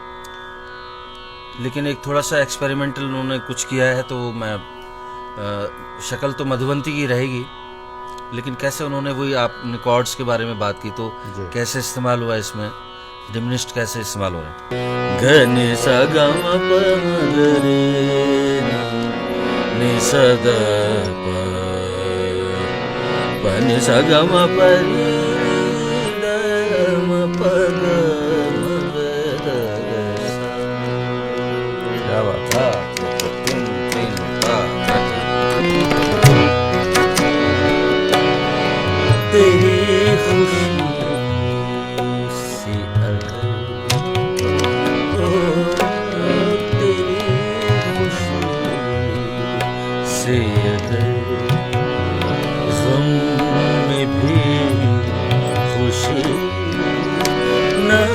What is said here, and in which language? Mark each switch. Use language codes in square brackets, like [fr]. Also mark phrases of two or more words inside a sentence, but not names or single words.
[hi] लेकिन एक थोड़ा सा एक्सपेरिमेंटल उन्होंने कुछ किया है, तो मैं शक्ल तो मधुबंती की रहेगी, लेकिन कैसे उन्होंने वही, आपने कॉर्ड्स के बारे में बात की, तो कैसे इस्तेमाल हुआ इसमें, डिमिनिश्ड कैसे इस्तेमाल हो रहा है। ग नि सा ग म प म ग रे नि सा ग प प नि सा ग म प रे ग म प ग म ग ग सा। क्या बात है। तेरी खुशी से अगर, ओ तेरी खुशी से अगर गम में भी खुशी न